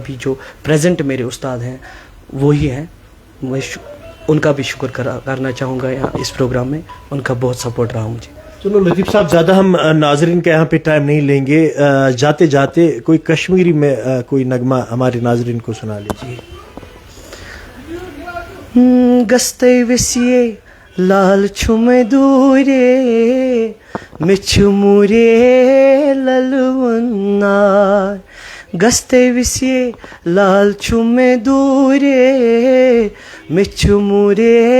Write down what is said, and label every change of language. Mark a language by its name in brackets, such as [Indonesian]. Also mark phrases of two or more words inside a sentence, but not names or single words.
[Urdu] ابھی جو پریزنٹ میرے استاد ہیں وہی ہیں, میں ان کا بھی شکر کرنا چاہوں گا یہاں اس پروگرام میں. ان کا بہت سپورٹ رہا مجھے. چلو لطیف صاحب, زیادہ ہم ناظرین کا یہاں پہ ٹائم نہیں لیں گے. جاتے جاتے کوئی کشمیری میں کوئی نغمہ ہمارے ناظرین کو سنا لیجیے. [Kashmiri] گستے وسیے لال چھم دورے مچھ مورے للونار, گستے وسیے لال چھم دورے مچھ مورے